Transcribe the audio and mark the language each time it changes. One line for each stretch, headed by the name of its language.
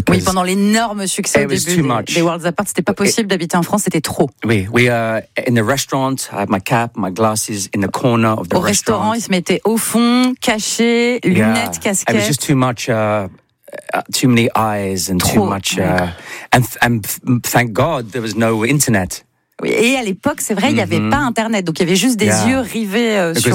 French: Oui, pendant l'énorme succès au début des Worlds Apart, c'était pas possible d'habiter en France, c'était trop.
English: Oui, we are in the restaurant, I have my cap, my glasses in the corner of the
French: au restaurant. Au ils se mettaient au fond, cachés, lunettes, casquettes.
English: It was just too much... too many eyes and
French: trop.
English: Too much and thank God there was no internet.
French: Oui, et à l'époque c'est vrai il y avait pas internet donc il y avait juste des yeux rivés sur